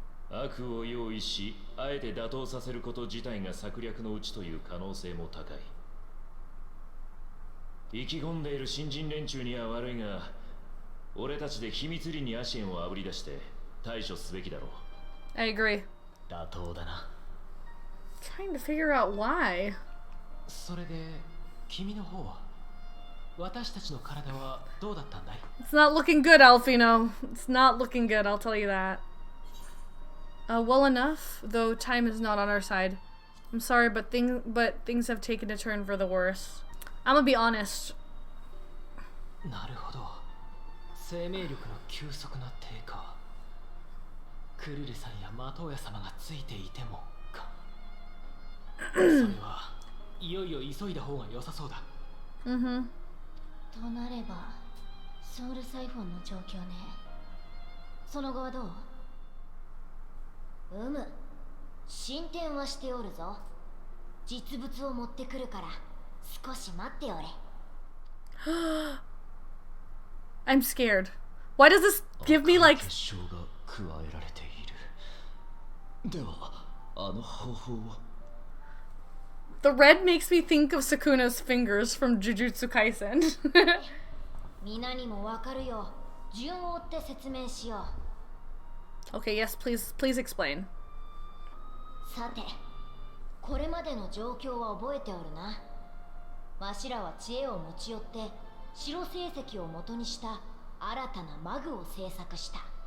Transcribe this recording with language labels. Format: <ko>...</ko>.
<ja>悪を用意し、あえて打倒させること自体が策略のうちという可能性も高い。意気込んでいる新人連中には悪いが、俺たちで秘密裏にアシエンをあぶり出して対処すべきだろう。</ja> <en>I agree.</en> <ja>妥当だな。</ja> <en>Trying to figure out why.</en> <ja>それで君の方は、私たちの体はどうだったんだい？</ja> <en>It's not looking good, Alfino. It's not looking good, I'll tell you that. Well enough, though time is not on our side. I'm sorry, but things have taken a turn for the worse. I'm gonna be honest.</en> <ja>なるほど。生命力の急速な低下。クルルさんやマトウヤ様がついていてもか。それはいよいよ急いだ方が良さそうだ。となればソウルサイフォンの状況ね。その後はどう？進展はしておるぞ。実物を持ってくるから少し待っておれ。</ja> <en>I'm scared. Why does this give me like...</en> <ja>結晶が加えられている。では、あの方法は</ja> <en>The red makes me think of Sukuna's fingers from Jujutsu Kaisen.</en> <ja>皆にもわかるよ。順を追って説明しよう。</ja> <en>Okay, yes, please explain.</en> <ja>さて、これまでの状況は覚えておるな。わしらは知恵を持ち寄って白成績を元にした新たなマグを制作した。</ja>